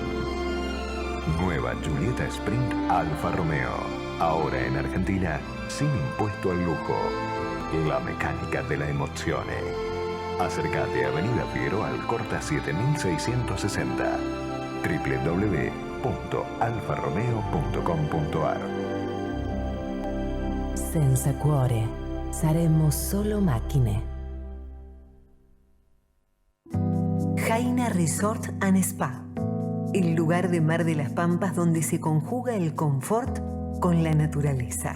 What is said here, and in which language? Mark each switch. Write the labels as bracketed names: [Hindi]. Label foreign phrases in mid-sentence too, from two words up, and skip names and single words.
[Spanish] Nueva Giulietta Sprint Alfa Romeo. Ahora en Argentina, sin impuesto al lujo. La mecánica de la emozione. Acércate a Avenida Figueroa Alcorta 7660. www.alfaromeo.com.ar. [Italian] Senza cuore, saremo solo macchine. [Spanish] Jaina Resort and Spa, el lugar de Mar de las Pampas donde se conjuga el confort con la naturaleza.